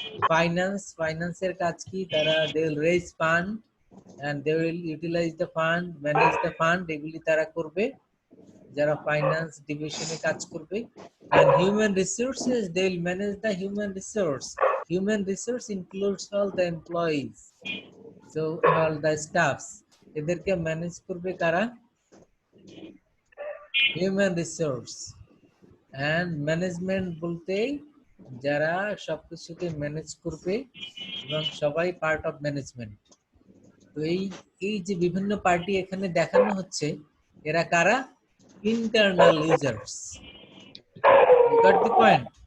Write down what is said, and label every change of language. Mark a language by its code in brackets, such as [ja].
[bn] ফাইন্যান্সের কাজ কি? তারা [en] they will raise fund and they will utilise the fund, manage the fund, [bn] এগুলি তারা করবে যারা ফাইন্যান্স ডিভিশনে কাজ করবে। [en] and human resources, they will manage the human resource includes all the employees, so all the staffs, [bn] এদেরকে manage করবে কারা? [en] Human resource. [bn] and ম্যানেজমেন্ট বলতে যারা সবকিছুকে ম্যানেজ করবে, এবং সবাই [en] Part of management. [bn] তো এই যে বিভিন্ন পার্টি এখানে দেখানো হচ্ছে, এরা কারা? [en] Internal users. Got the point?